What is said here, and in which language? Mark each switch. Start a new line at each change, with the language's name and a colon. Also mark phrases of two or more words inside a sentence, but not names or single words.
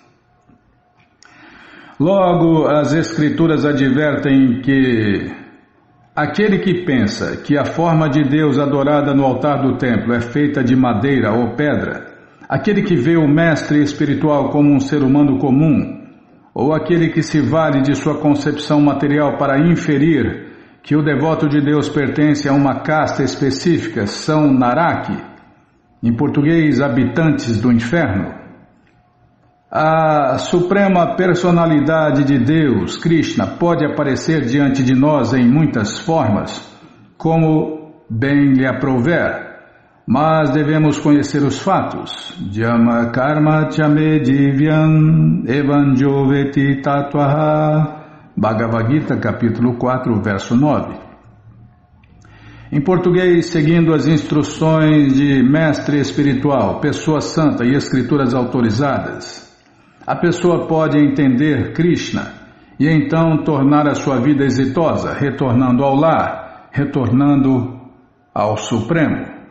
Portuguese: Logo, as Escrituras advertem que aquele que pensa que a forma de Deus adorada no altar do templo é feita de madeira ou pedra, aquele que vê o mestre espiritual como um ser humano comum, ou aquele que se vale de sua concepção material para inferir que o devoto de Deus pertence a uma casta específica, são Naraki, em português, habitantes do inferno. A suprema personalidade de Deus, Krishna, pode aparecer diante de nós em muitas formas, como bem lhe aprouver, mas devemos conhecer os fatos.
Sanskrit: Jama karma chame divyam evanjoveti tatvaha.
Portuguese: Bhagavad Gita, capítulo 4, verso 9. Em português, seguindo as instruções de mestre espiritual, pessoa santa e escrituras autorizadas, a pessoa pode entender Krishna e então tornar a sua vida exitosa, retornando ao lar, retornando ao Supremo.